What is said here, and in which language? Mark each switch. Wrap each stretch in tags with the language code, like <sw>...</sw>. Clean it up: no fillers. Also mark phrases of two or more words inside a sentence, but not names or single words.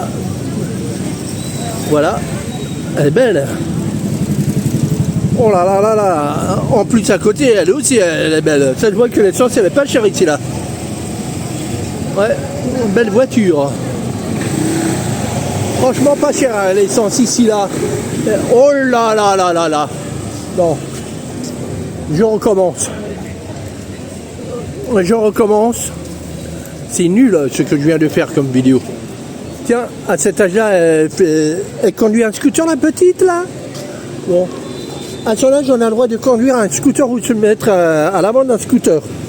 <fr>Voilà, elle est belle. Oh là là là là. En plus à côté, elle aussi, elle est belle. Ça se voit que l'essence, elle est pas chère ici là. Ouais, une belle voiture. Franchement pas cher l'essence ici là. Oh là là là là là. Non. Je recommence. C'est nul ce que je viens de faire comme vidéo. Tiens, à cet âge-là, elle conduit un scooter la petite là. Bon. À son âge, on a le droit de conduire un scooter ou de se mettre à l'avant d'un scooter.</fr>